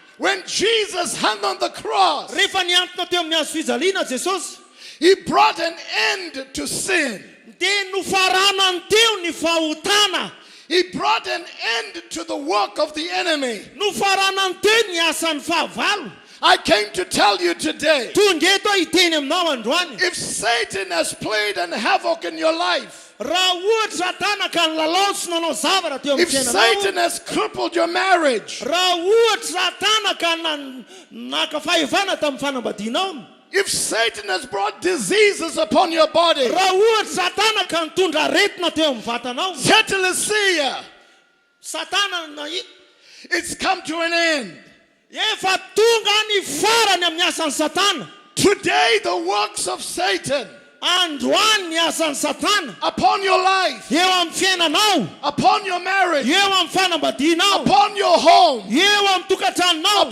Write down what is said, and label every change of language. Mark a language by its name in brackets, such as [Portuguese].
[English] When Jesus hung on the cross, [Malagasy] Rehefa niantona teo amin'ny hazo fijaliana Jesosy, [English] he brought an end to sin. [Malagasy] dia nofaranany teo ny fahotana. [English] He brought an end to the work of the enemy. [Malagasy] Nofaranany teo ny asan'ny fahavalo. [English] I came to tell you today, [Malagasy] Tonga eto aho hiteny aminao androany. [English] if Satan has played an havoc in your life, [Malagasy] Raha ohatra Satana ka nilalao sy nanao zavatra teo amin'ny [English] if Satan [Malagasy] fiainanao, [English] has crippled your marriage, [Malagasy] raha ohatra Satana ka naka fahevana tamin'ny fanambadianao, [English] if Satan has brought diseases upon your body, [Malagasy] raha ohatra Satana ka nitondra aretina teo amin'ny vatanao, Tetelesia, Satana [English] it's come to an end. [Malagasy] efa tonga ny farany amin'ny asan'ny Satana. [English] Today, the works of Satan [Malagasy] Androany ny asan'ny Satana [English] upon your life, [Malagasy] eo amin'ny fiainanao, [English] upon your marriage, [Malagasy] eo amin'ny fanambadianao, [English] upon your home, [Malagasy] eo amin'ny tokantranonao,